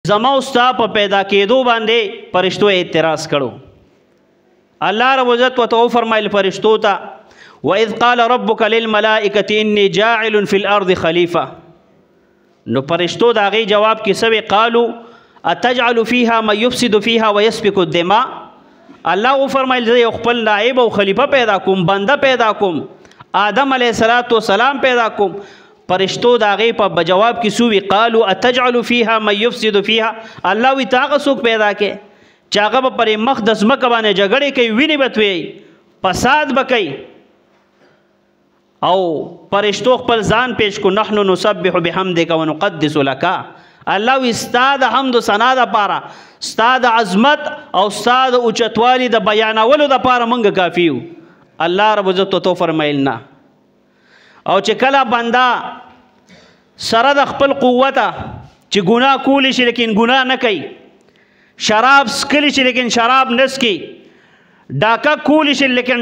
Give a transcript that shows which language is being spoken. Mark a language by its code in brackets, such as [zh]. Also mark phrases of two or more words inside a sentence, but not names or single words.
[ps] زما استا په پیدا کېدو باندې فرشتو اعتراض کړو. الله رب عزت وتو فرمایل فرشتو ته [ar] وَإِذْ قَالَ رَبُّكَ لِلْمَلَائِكَةِ إِنِّي جَاعِلٌ فِي الْأَرْضِ خَلِيفَةً. [ps] نو فرشتو د هغې جواب کې سوې [ar] قالو أَتَجْعَلُ فِيهَا مَن يُفْسِدُ فِيهَا وَيَسْفِكُ الدِّمَاء. [ps] الله وفرمایل زه یو خپل نائب او خلیفه پیدا کوم، بنده پیدا کوم، آدم علیه السلام پیدا کوم. فرشتو د هغې په جواب کې سوي [ar] قالو أتجعل فيها من يفسد فيها. [ps] الله وی ته هغه څوک پیدا کې چې هغه به پرې مخ د ځمکه باندې جګړې کوي، وینې به تویوي، فساد به کوي. او فرشتو خپل ځان پیش کو [ar] نحن نسبح بحمدک ونقدس لک. [ps] الله وی ستا د حمد و ثنا دپاره، ستا د عظمت او ستا د اوچتوالي د بیانولو دپاره موږ کافي یو. الله رب عزت تو فرمایل نه. او چې کله بنده سره د خپل قوته چې ګناه کولی شي لیکن ګناه نه کوي، شراب څکلی شي لیکن شراب نه څکي، ډاکه کولی شي لیکن